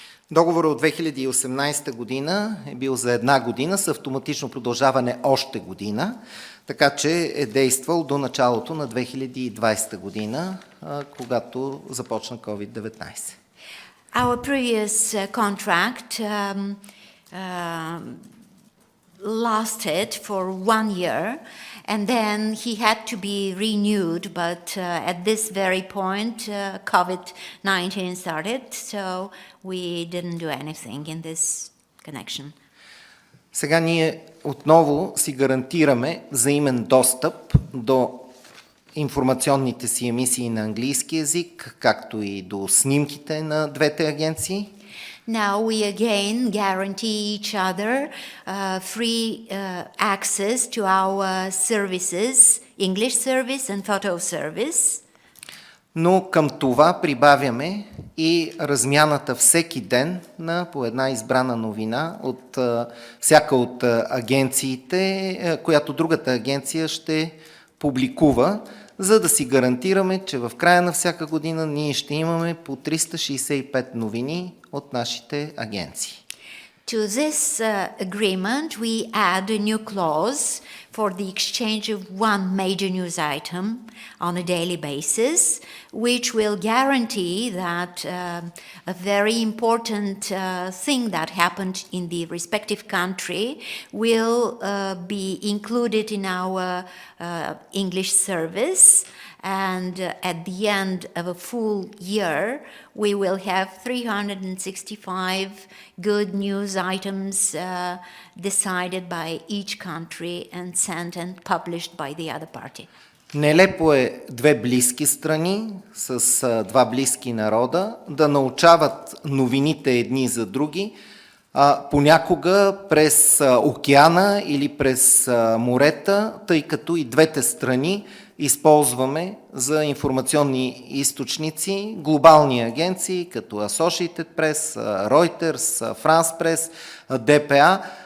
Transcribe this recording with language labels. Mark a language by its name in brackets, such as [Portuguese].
[Bulgarian] Договорът от 2018 година е бил за една година с автоматично продължаване още година, така че е действал до началото на 2020 година, когато започна COVID-19. [English] Our previous contract lasted for 1 year, and then he had to be renewed, but at this very point COVID-19 started, so we didn't do anything in this connection. [Bulgarian] Сега ние отново си гарантираме взаимен достъп до информационните си емисии на английски език, както и до снимките на двете агенции. [English] Now we again guarantee each other free access to our services, English service and photo service. [Bulgarian] Но към това прибавяме и размяната всеки ден на по една избрана новина от всяка от агенциите, която другата агенция ще публикува, за да си гарантираме, че в края на всяка година ние ще имаме по 365 новини от нашите агенции. [English] To this agreement, we add a new clause for the exchange of one major news item on a daily basis, which will guarantee that a very important thing that happened in the respective country will be included in our English service. And at the end of a full year, we will have 365 good news items decided by each country and sent and published by the other party. [Bulgarian] Нелепо е две близки страни с два близки народа да научават новините едни за други, понякога през океана или през морета, тъй като и двете страни използваме за информационни източници глобални агенции, като Associated Press, Reuters, France Press, ДПА,